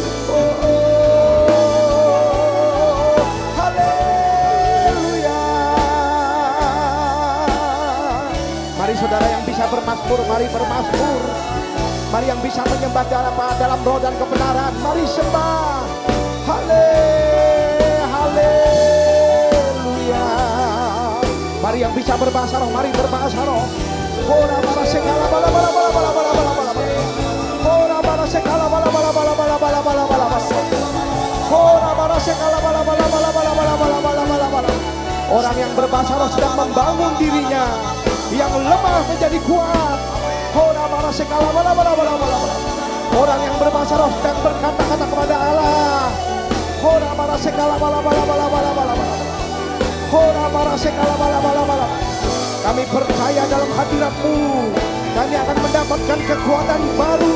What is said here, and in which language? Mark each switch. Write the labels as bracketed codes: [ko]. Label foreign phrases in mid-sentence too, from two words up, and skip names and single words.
[id] Mari saudara yang bisa bermazmur, mari bermazmur. Mari yang bisa menyembah dalam roh dan kebenaran, mari sembah. Haleluya. Mari yang bisa berbahasa roh, mari berbahasa roh. Ora bara sekala bala bala bala bala bala bala bala. Ora bara sekala bala bala bala bala bala bala bala. Ora bara sekala bala bala bala bala bala bala bala bala. Orang yang berbahasa roh sedang membangun dirinya. Yang lemah menjadi kuat. Orang yang berbahasa roh sedang berkata-kata kepada Allah. Kami percaya dalam hadirat-Mu kami akan mendapatkan kekuatan baru.